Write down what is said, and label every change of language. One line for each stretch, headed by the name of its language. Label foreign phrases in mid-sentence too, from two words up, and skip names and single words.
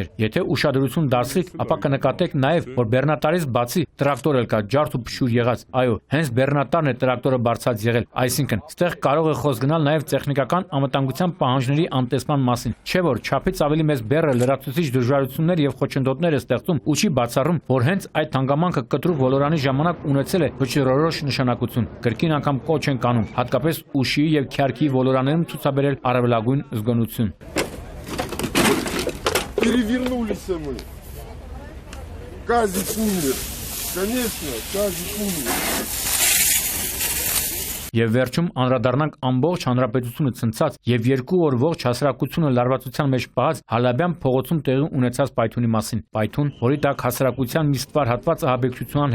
Armenian: էր։ Եթե ուշադրություն դարձրիք, ապա կնկատեք նաև, որ բեռնատարից բացի տրակտոր էլ կա, ջարդ ու փշուր եղած։ Այո, հենց բեռնատարն է տրակտորը բարձած եղել։ Այսինքն, ստեղ կարող է խոսք գնալ նաև տեխնիկական անվտանգության պահանջների անտեսման մասին։ Չէ՞ որ չափից ավելի մեծ բեռը լրացուցիչ դժվարություններ եւ խոչընդոտներ է ստեղծում ու չի բացառում, որ հենց այդ հանգամանքը կտրուկ ոլորանի ժամանակ ունեցել է վճռորոշ նշանակություն։ Կրկին անգամ կոչ են կանում, հատկապես ուշի եւ քյարքի ոլորաններում ցուցաբերել առավելագույն զգոնություն։
Russian: Перевернулись мы. Казик умер. Конечно, Казик умер.
Armenian: Եվ վերջում անդրադառնանք ամբողջ հանրապետությունը ցնցած եւ 2 օր ողջ հասարակությունը լարվածության մեջ պահած Հալաբյան փողոցում տեղի ունեցած պայթունի մասին։ Պայթուն, որի տակ հասարակության մի ստվար հատված ահաբեկչության